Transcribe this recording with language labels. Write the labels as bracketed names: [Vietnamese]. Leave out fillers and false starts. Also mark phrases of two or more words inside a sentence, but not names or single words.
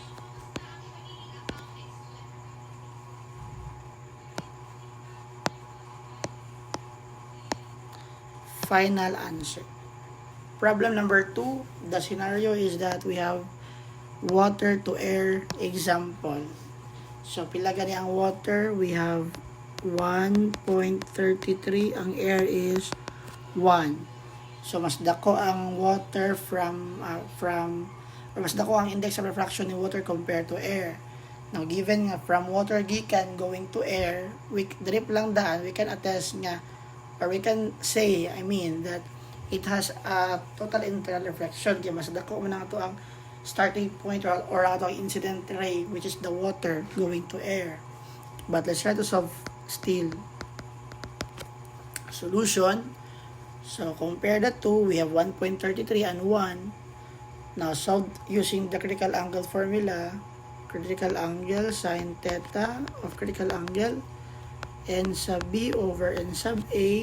[English] Final answer. Problem number 2, the scenario is that we have water to air example. [Cebuano] So pila gani ang water? [English] We have 1.33, [Cebuano] ang air is 1. So mas dako ang water mas dako ang [English] index of refraction [Cebuano] ni water [English] compared to air. Now given nga from water gikan going to air, we drip [Cebuano] lang daan, [English] we can attest nga, or we can say, that it has a total internal reflection. [Cebuano] Kaya mas dako man ang ito ang [English] starting point [Cebuano] or ato ang [English] incident ray, which is the water going to air. But let's try to solve still. Solution. So compare the two. We have 1.33 and 1. Now solve using the critical angle formula. Critical angle sine theta of critical angle N sub B over N sub A.